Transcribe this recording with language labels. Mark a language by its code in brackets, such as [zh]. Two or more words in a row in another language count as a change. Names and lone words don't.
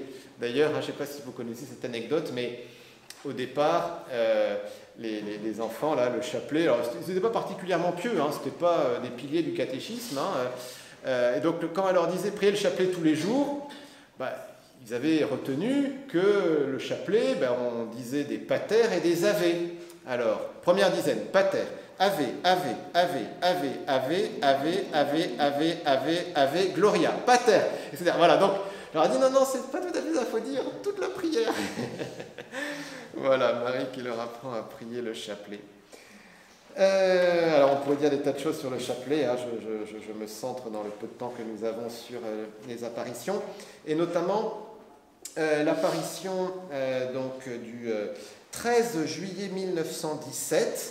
[fr] D'ailleurs, je ne sais pas si vous connaissez cette anecdote, mais au départ, les enfants, là, le chapelet, alors ce n'était pas particulièrement pieux, ce n'était pas des piliers du catéchisme. Et donc, quand elle leur disait prier le chapelet tous les jours, ils avaient retenu que le chapelet, on disait des pater et des ave. Alors, première dizaine, [la] pater, ave, ave, ave, ave, ave, ave, ave, ave, ave, ave, gloria, pater, [fr] etc. Voilà, donc, je leur ai dit, non, c'est pas tout à fait ça, il faut dire toute la prière. Voilà, Marie qui leur apprend à prier le chapelet. Alors, on pourrait dire des tas de choses sur le chapelet. Hein. Je me centre dans le peu de temps que nous avons sur les apparitions, et notamment l'apparition du 13 juillet 1917.